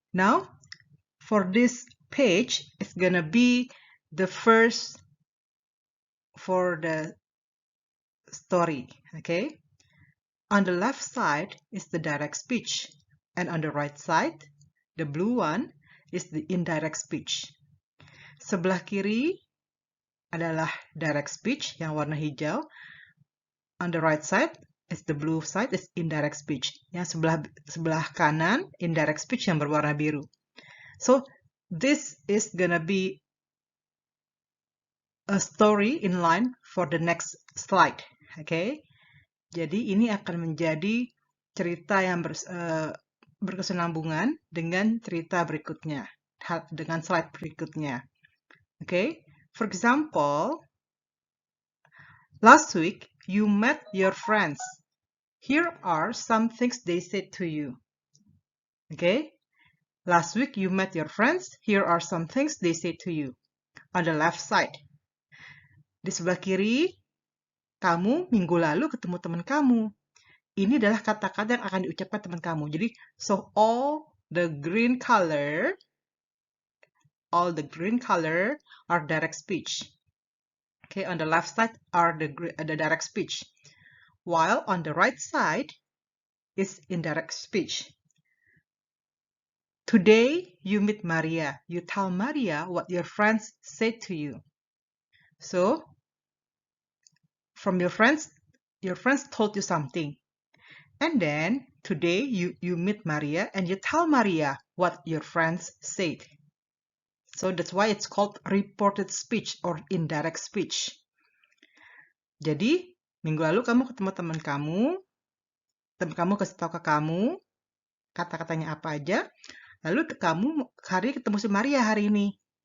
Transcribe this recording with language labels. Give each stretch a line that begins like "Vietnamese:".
English: Now, for this page, it's gonna be the first for the story, okay? On the left side is the direct speech, and on the right side, the blue one, is the indirect speech.
Indonesian: Sebelah kiri adalah direct speech yang warna hijau.
English: On the right side is the blue side is indirect speech.
Indonesian: Yang sebelah kanan indirect speech yang berwarna biru.
English: So this is gonna be a story in line for the next slide. Okay?
Indonesian: Jadi ini akan menjadi cerita yang berkesinambungan dengan cerita berikutnya, dengan slide berikutnya. Okay?
English: For example, last week you met your friends. Here are some things they said to you. Okay? Last week you met your friends. Here are some things they said to you. On the left side.
Indonesian: Di sebelah kiri, kamu minggu lalu ketemu teman kamu. Ini adalah kata-kata yang akan diucapkan teman kamu. Jadi,
English: so all the green color are direct speech. Okay, on the left side are the direct speech. While on the right side is indirect speech. Today you meet Maria. You tell Maria what your friends said to you. So, from your friends told you something. And then today you meet Maria and you tell Maria what your friends said. So that's why it's called reported speech or indirect speech.
Indonesian: Jadi, minggu lalu kamu ketemu teman kamu kasih tahu ke kamu kata-katanya apa aja. Lalu kamu ketemu si Maria hari ini.